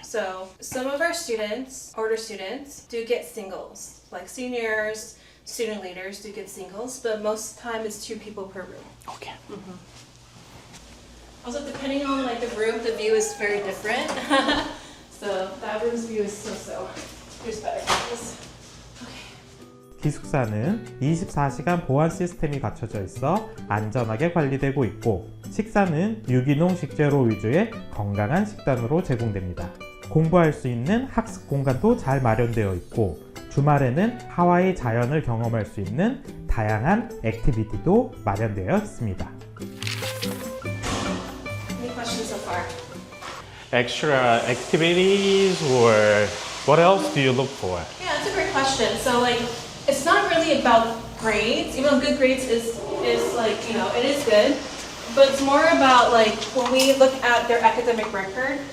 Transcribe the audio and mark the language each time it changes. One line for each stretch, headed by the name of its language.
English: So some of our students, older students, do get singles. Like seniors, student leaders do get singles, but most of the time it's 2 people per room. Okay. Also, depending on like the room, the view is very different. So that room's view is so-so. Here's better views.
Korean: 기숙사는 24시간 보안 시스템이 갖춰져 있어 안전하게 관리되고 있고, 식사는 유기농 식재료 위주의 건강한 식단으로 제공됩니다. 공부할 수 있는 학습 공간도 잘 마련되어 있고, 주말에는 하와이 자연을 경험할 수 있는 다양한 액티비티도 마련되어 있습니다.
English: Any questions so far? Extra activities or what else do you look for? Yeah, that's a great question. So like, it's not really about grades, even though good grades is like, you know, it is good. but it's more about like when we look at their academic record,